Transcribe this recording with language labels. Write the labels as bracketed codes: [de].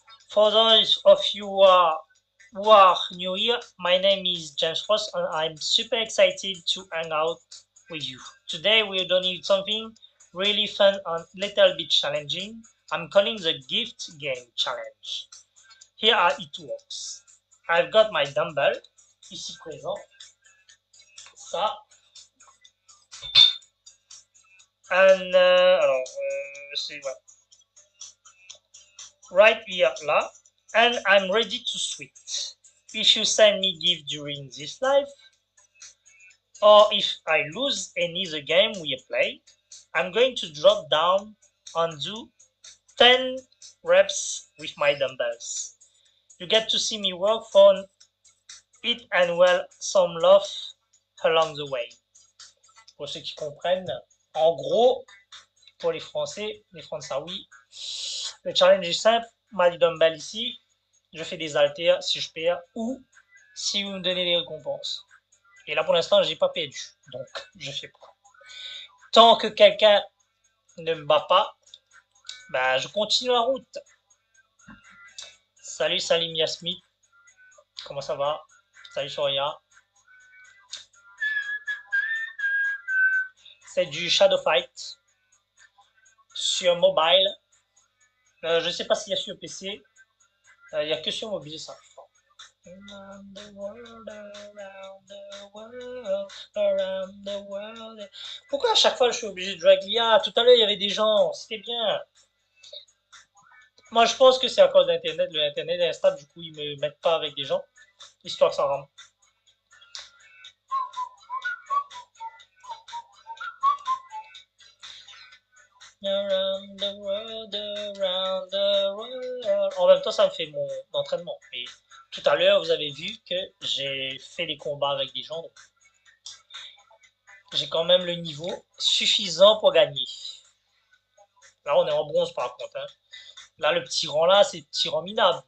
[en] For those of you who are new here, my name is James Ross and I'm super excited to hang out with you. Today we're doing something really fun and little bit challenging. I'm calling the gift game challenge. Here how it works. I've got my dumbbell [fr] ici présent. Ça. [en] And [fr] alors c'est ouais. [en] Right here [fr] là. [en] And I'm ready to switch. If you send me gift during this live, or if I lose any the game we play, I'm going to drop down and do 10 reps with my dumbbells. You get to see me work for it and well some love along the way. [fr] Pour ceux qui comprennent, en gros, pour les Français oui, le challenge est simple, ma dumbbell ici, je fais des haltères si je perds ou si vous me donnez des récompenses. Et là pour l'instant j'ai pas perdu, donc je fais pas. Tant que quelqu'un ne me bat pas, ben, je continue la route. Salut Salim Yasmi, comment ça va? Salut Soria. C'est du Shadow Fight sur mobile. Je sais pas s'il y a sur PC. Il n'y a que sur mobile ça, je crois. [en] Around the world, around the world, around the world. [fr] Pourquoi à chaque fois je suis obligé de jouer avec l'IA? Tout à l'heure il y avait des gens, c'était bien. Moi je pense que c'est à cause d'internet, le internet est instable, du coup ils me mettent pas avec des gens, histoire que ça rentre. [en] Around the world, around the world. [fr] En même temps, ça me fait mon entraînement. Et tout à l'heure, vous avez vu que j'ai fait des combats avec des gens. Donc j'ai quand même le niveau suffisant pour gagner. Là, on est en bronze par contre. Hein. Là, le petit rang là, c'est petit rang minable.